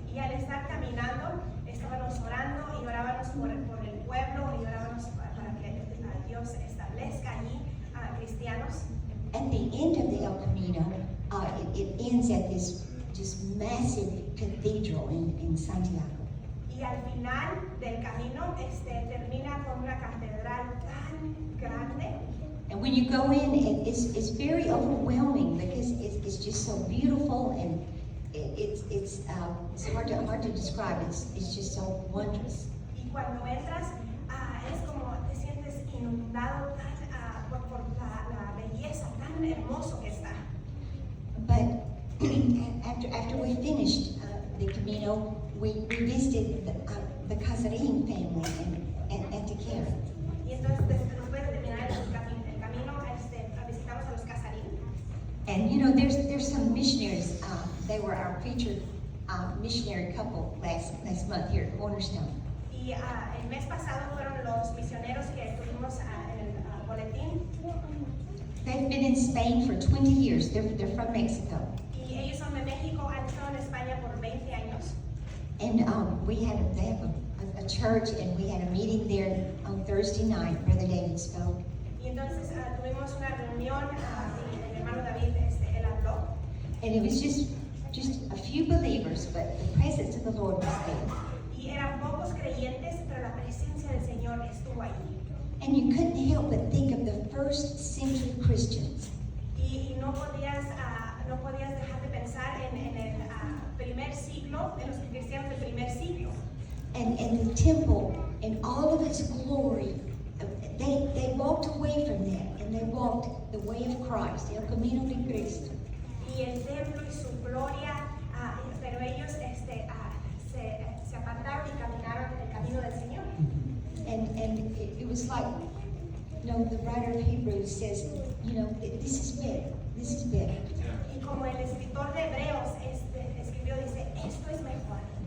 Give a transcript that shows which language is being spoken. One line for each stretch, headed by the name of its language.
Spanish: Y al estar caminando, estábamos orando y orábamos por el pueblo y orábamos para que Dios establezca allí a cristianos.
English: At the end of the El Camino, it ends at this just massive cathedral in Santiago.
Spanish: Y al final del camino termina con una catedral tan grande.
English: And when you go in, it's very overwhelming because it's just so beautiful and it's hard to describe. It's just so wondrous.
Spanish: Y cuando entras, es como te sientes inundado por la belleza tan hermoso que está.
English: But after we finished the Camino, we visited the Casarín family in Antequera.
Spanish: Y entonces después de terminar el camino, visitamos a los Casarín.
English: And there's some missionaries. They were our featured missionary couple last month here at Cornerstone.
Spanish: Y el mes pasado fueron los misioneros que tuvimos en el boletín.
English: They've been in Spain for 20 years. They're from Mexico.
Spanish: Y ellos son de México, han estado en España por 20 años.
English: And they have a church, and we had a meeting there on Thursday night. Brother David spoke.
Spanish: Y entonces tuvimos una reunión y el hermano David él habló.
English: And it was just a few believers, but the presence of the Lord was there.
Spanish: Y eran pocos creyentes, pero la presencia del Señor estuvo allí.
English: And you couldn't help but think of the first century Christians.
Spanish: Y no podías dejar de pensar en el primer siglo, en los cristianos del primer siglo.
English: And the temple and all of its glory, they walked away from that and they walked the way of Christ,
Spanish: el camino de Cristo. Y el templo y su gloria, pero ellos se apartaron y caminaron en el camino del Señor.
English: And it was like, the writer of Hebrews says, this is better. This is better.
Spanish: Y como el escritor de Hebreos escribió, dice, esto es mejor.